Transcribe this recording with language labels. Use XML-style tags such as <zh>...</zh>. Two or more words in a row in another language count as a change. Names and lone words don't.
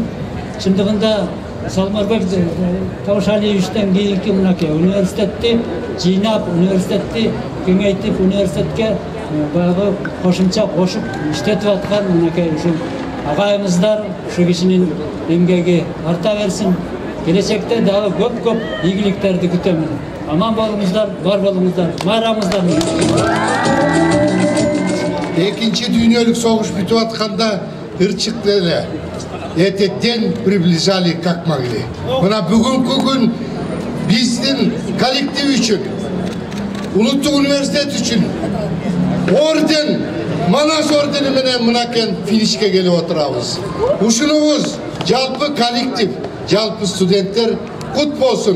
<ky>Чындыгында Салмарбек Таушалиевичтен кийинки мынакей университетти жыйнап, университетти кеңейтип, университетке баягы кошумча кошуп иштетип аткан мынакей ушул агайымыздар ушу кишинин эмгеги арта берсин. Келечекте дагы көп ийгиликтерди күтөмүн. Аман болуңуздар, бар болуңуздар, майрамыңыздар. Экинчи дүйнөлүк согуш бүтүп атканда ырчыкты эле.</ky> <ru>Эти день приближали как могли.</ru> <ky>Мына бүгүнкү күн биздин коллектив үчүн, улуттук университет үчүн орден, Манас ордени менен мынакей финишке келип отурабыз. Ушунубуз жалпы коллектив, жалпы студенттер кут болсун.</ky>